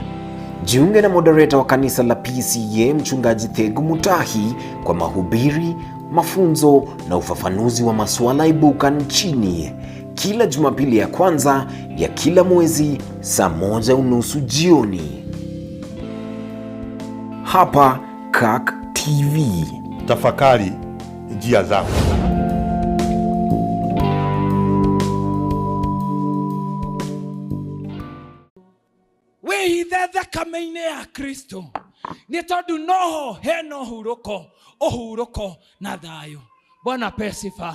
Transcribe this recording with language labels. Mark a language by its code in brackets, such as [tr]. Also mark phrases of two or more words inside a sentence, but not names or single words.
[sw] Jiunge na moderator wa kanisa la PCA Mchungaji Thegu Mutahi kwa mahubiri, mafunzo na ufafanuzi wa masuala ibuka nchini. Kila Jumapili ya kwanza ya kila mwezi saa 1:30 jioni. Hapa Kirk TV. Tafakari njia zako. [ki] Wĩhithe thakame-inĩ ya Kristo nĩ tondũ noho hena ũhurũko na thayũ. [sw] Bwana pesifa.